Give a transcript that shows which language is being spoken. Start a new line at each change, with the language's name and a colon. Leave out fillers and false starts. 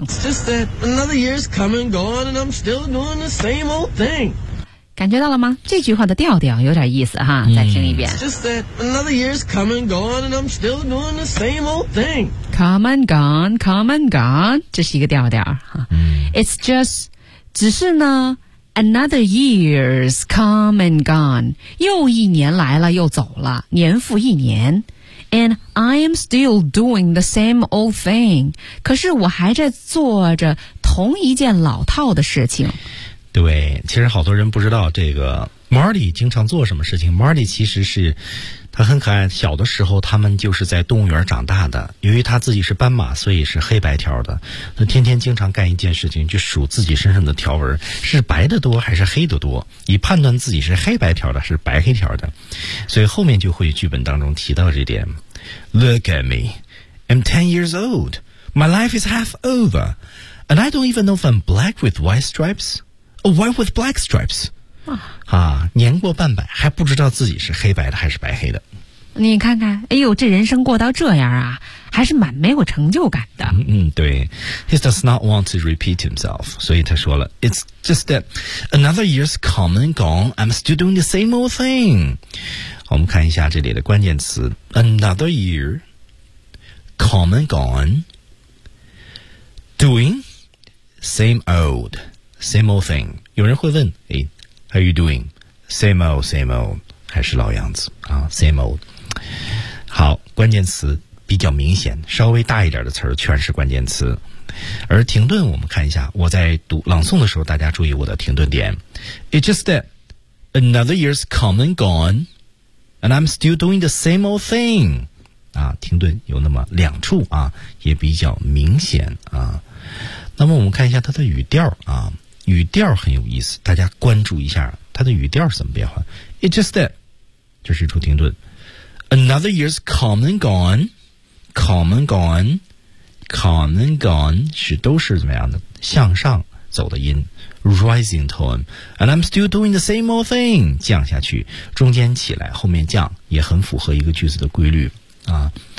English: It's just that another year's coming, gone, and I'm still doing the same old thing.
Chinese: 感觉到了吗？这句话的调调有点意思哈，再听一遍。
English: It's just that another year's come and gone, and I'm still doing the same old thing. Come and gone, come and gone.
Chinese: 这是一个调调哈。
English: It's just,
Chinese: 只是呢
English: another year's come and gone.
Chinese: 又一年来了又走了，年复一年。
English: And I am still doing the same old thing.
Chinese: 可是我还在做着同一件老套的事情。对，其实好多人不知道这个 Marty 经常做什么事情。 Marty 其实是他很可爱，小的时候他们就是在动物园长大的，由于他自己是斑马，所以是黑白条的，他天天经常干一件事情，就数自己身上的条纹是白的多还是黑的多，以判断自己是黑白条的是白黑条的，所以后面就会剧本当中提到这点。
English: Look at me, I'm 10 years old, my life is half over, and I don't even know if I'm black with white stripesWhite with black stripes.
Chinese: 啊，年过半百还不知道自己是黑白的还是白黑的。你看看，哎呦，这人生过到这样啊，还是蛮没有成就感的。嗯，对。
English: He does not want to repeat himself.
Chinese: 所以他说了
English: ,It's just that another year's come and gone, I'm still doing the same old thing.
Chinese: 我们看一下这里的关键词
English: ,another year, come and gone, doing same old. Same old thing.
Chinese: 有人会问，哎
English: ，How are you doing? Same old, same old.
Chinese: 还是老样子啊 ，
English: same old.
Chinese: 好，关键词比较明显，稍微大一点的词儿全是关键词。而停顿，我们看一下，我在读朗诵的时候，大家注意我的停顿点。
English: It's just that another year's come and gone, and I'm still doing the same old thing.
Chinese: 啊，停顿有那么两处啊，也比较明显啊。那么我们看一下它的语调啊。语调很有意思，大家关注一下它的语调是怎么变化。
English: It's just that,
Chinese: 这是一处停顿。
English: Another year's come and gone, come and gone, come and gone,
Chinese: 是都是怎么样的向上走的音
English: ,rising tone, and I'm still doing the same old thing,
Chinese: 降下去中间起来后面降，也很符合一个句子的规律啊。